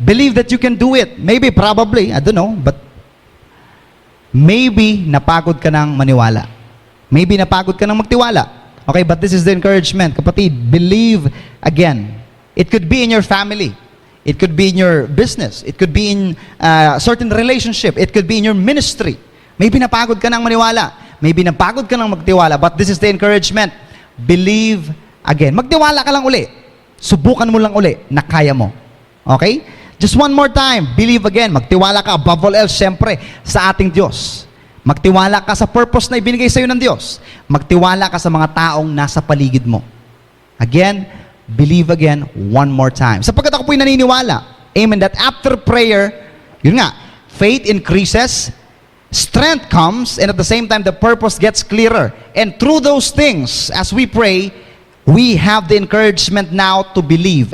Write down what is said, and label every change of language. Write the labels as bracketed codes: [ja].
[en] Believe that you can do it. Maybe, probably, I don't know, but maybe [tl] napagod ka ng maniwala. [en] Maybe [tl] napagod ka ng magtiwala. [en] Okay, but this is the encouragement. Kapatid, believe again. It could be in your family. It could be in your business. It could be in a certain relationship. It could be in your ministry. [tl] Maybe napagod ka ng maniwala. Maybe napagod ka ng magtiwala, [en] but this is the encouragement. Believe again. [tl] Magtiwala ka lang uli. Subukan mo lang uli na kaya mo. Okay? [en] Just one more time. Believe again. [tl] Magtiwala ka above all else, syempre, sa ating Diyos. Magtiwala ka sa purpose na ibinigay sa iyo ng Diyos. Magtiwala ka sa mga taong nasa paligid mo. [en] Again, believe again one more time. [tl] Sapagkat ako po'y naniniwala, [en] amen, that after prayer, yun nga, faith increases, strength comes, and at the same time, the purpose gets clearer. And through those things, as we pray, we have the encouragement now to believe.